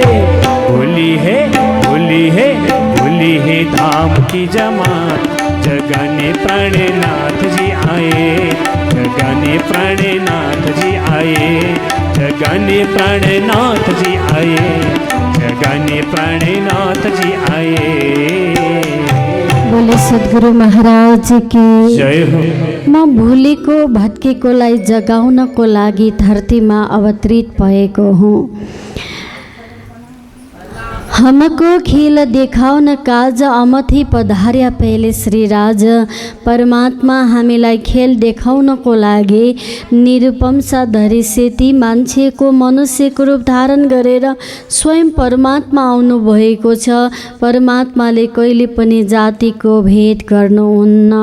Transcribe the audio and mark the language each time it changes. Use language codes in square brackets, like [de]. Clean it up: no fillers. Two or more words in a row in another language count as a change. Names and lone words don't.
[hi] होली है होली है होली है धाम की जमात, जगाने प्राणनाथ जी आए, जगाने प्राणनाथ जी आए, जगाने प्राणनाथ जी आए, जगाने प्राणनाथ जी आए। बोले सद्गुरु महाराज की जय हो। [ne] म भुलेको भत्केकोलाई जगाउनको लागि धरतीमा अवतरित भएको हुँ। [hi] हमको खेल देखाउन काज अमथि पधार्या पहिले श्री राज, [ne] परमात्मा हामीलाई खेल देखाउनको लागि निरुपम साधरी सेती मान्छेको मनुष्यको रूप धारण गरेर स्वयं परमात्मा आउनु भएको छ। परमात्माले कहिले पनि जातिको भेद गर्नुहुन्न।